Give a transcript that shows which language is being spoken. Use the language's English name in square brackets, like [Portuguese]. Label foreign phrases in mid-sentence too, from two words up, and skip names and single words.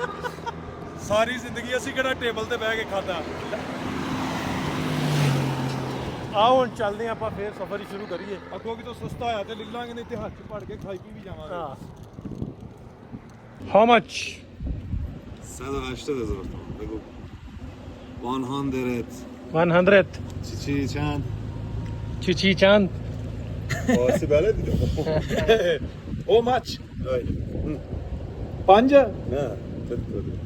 [Punjabi] ਸਾਰੀ ਜ਼ਿੰਦਗੀ ਅਸੀਂ ਕਿਹੜਾ ਟੇਬਲ ਤੇ ਬਹਿ ਕੇ ਖਾਦਾ। ਆਓ ਹੁਣ ਚੱਲਦੇ ਹਾਂ ਆਪਾਂ ਫੇਰ ਸਫ਼ਰ ਹੀ ਸ਼ੁਰੂ ਕਰੀਏ। ਅੱਗੋਂ ਕਿਤੋਂ ਸਸਤਾ ਹੋਇਆ ਤੇ ਲੈ ਲਾਂਗੇ, ਨਹੀਂ ਤੇ ਹੱਥ 'ਚ ਫੜ ਕੇ ਖਾਈ ਪੀ ਵੀ ਜਾਵਾਂਗੇ। [English] ਹਾਂ how much [Persian] 180 بگو 100 100 چی چند چی چند فارسی بلدی [English] how much [Turkish] Öyle. 5 Ne? Tık tık.